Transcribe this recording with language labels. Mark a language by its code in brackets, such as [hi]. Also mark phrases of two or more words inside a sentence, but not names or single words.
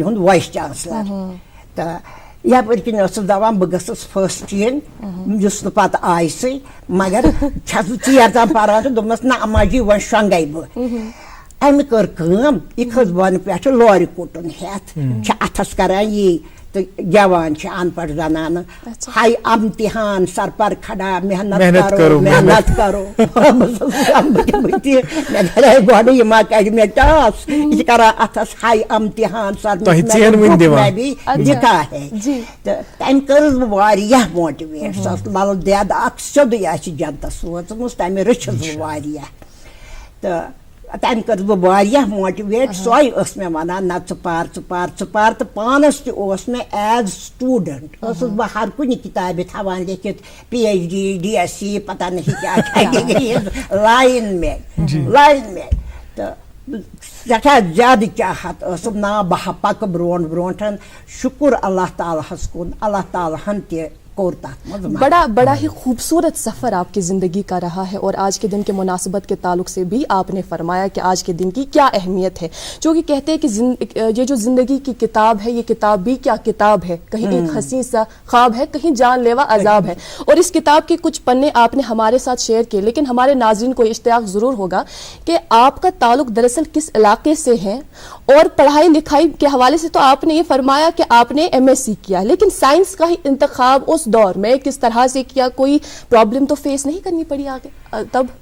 [ks] ہُنٛد وایس چانسلر تہٕ یپٲرۍ کِنۍ ٲسٕس دپان بہٕ گٔژھٕس فٔسٹ یِنۍ یُس نہٕ پتہٕ آیہِ سٕے مگر چھس بہٕ ژیر تام پران تہٕ دوٚپمس نہ اما جی وۄنۍ شۄنگے بہٕ امہِ کٔر کٲم یہِ کھٔژ بۄنہٕ پٮ۪ٹھٕ لورِ کُٹُن ہیٚتھ چھِ اتھس کران یی تہٕ گٮ۪وان چھِ ان پڑھ زنانہٕ ہاے [ur] امتحان سر پر کھڑا محنت کرو محنت کرو [ks] مےٚ دپے گۄڈٕ یہِ ما کرِ مےٚ ٹاس یہِ چھِ کران اتھس ہاے [ur] امتحان سر لکھا ہے [ks] تہٕ تمہِ کٔرٕس بہٕ واریاہ موٹِویٹ سۄ ٲس لل دٮ۪د اکھ سیوٚدُے آسہِ جنتس سوٗزمٕژ تمہِ رٔچھٕس بہٕ واریاہ تہٕ تمہِ کٔرٕس بہٕ واریاہ موٹِویٹ سۄے ٲس مےٚ ونان نہ ژٕ پر تہٕ پانس تہِ اوس مےٚ ایز سٹوٗڈنٹ ٲسٕس بہٕ ہر کُنہِ کِتابہِ تھاوان لیکھِتھ PhD DSc [ur] پتہ نہیں [ks] کیٛاہ لایِن مےٚ تہٕ سٮ۪ٹھاہ زیادٕ چاہت ٲسٕم نا بہٕ پکہٕ برونٛٹھ برونٛٹھ شُکُر اللہ تعالیٰ ہس کُن اللہ تعالیٰ ہن تہِ [ur] بڑا ہی خوبصورت سفر آپ کی زندگی کا رہا ہے اور آج کے دن کے مناسبت کے تعلق سے بھی آپ نے فرمایا کہ آج کے دن کی کیا اہمیت ہے جو کہ کہتے ہیں کہ یہ جو زندگی کی کتاب ہے یہ کتاب بھی کیا کتاب ہے کہیں ایک حسین سا خواب ہے کہیں جان لیوا عذاب ہے اور اس کتاب کے کچھ پنے آپ نے ہمارے ساتھ شیئر کیے لیکن ہمارے ناظرین کو اشتیاق ضرور ہوگا کہ آپ کا تعلق دراصل کس علاقے سے ہے اور پڑھائی لکھائی کے حوالے سے تو آپ نے یہ فرمایا کہ آپ نے MSc کیا لیکن سائنس کا ہی انتخاب اس دور میں کس طرح سے کیا کوئی پرابلم تو فیس نہیں کرنی پڑی آگے تب